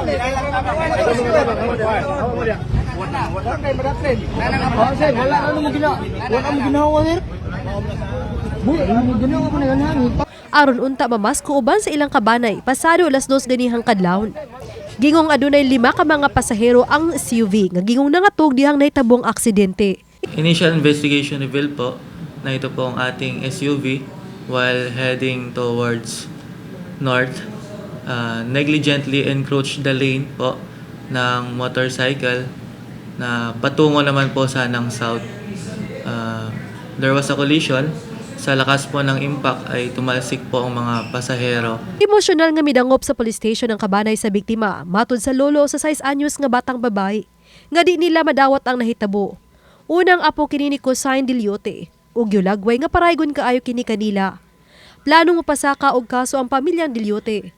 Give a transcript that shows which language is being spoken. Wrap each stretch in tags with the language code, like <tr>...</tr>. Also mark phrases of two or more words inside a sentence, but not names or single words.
<ceb>Aron unta mamasko uban sa ilang kabanay pasado alas 2 ganihang kadlawon. Gingong adunay 5 ka mga pasahero ang SUV nga gingong nangatog dihang nahitabong aksidente.</ceb> <en>Initial investigation revealed</en> <tl>po na ito po ang ating</tl> <en>SUV while heading towards north. Negligently encroached the lane</en> <tl>po ng motorcycle na patungo naman po sanang south.</tl> <en>There was a collision.</en> <tl>Sa lakas po ng impact ay tumalsik po ang mga pasahero.</tl> <ceb>Emosyonal nga midangop sa police station ang kabanay sa biktima matud sa lolo sa 6 anyos nga batang babae nga di nila madawat ang nahitabo. Unang apo kini ni Cosign Diliote ug yulagway nga paraygon kaayo kini kanila. Plano mo pasaka og kaso ang pamilyang Diliote.</ceb>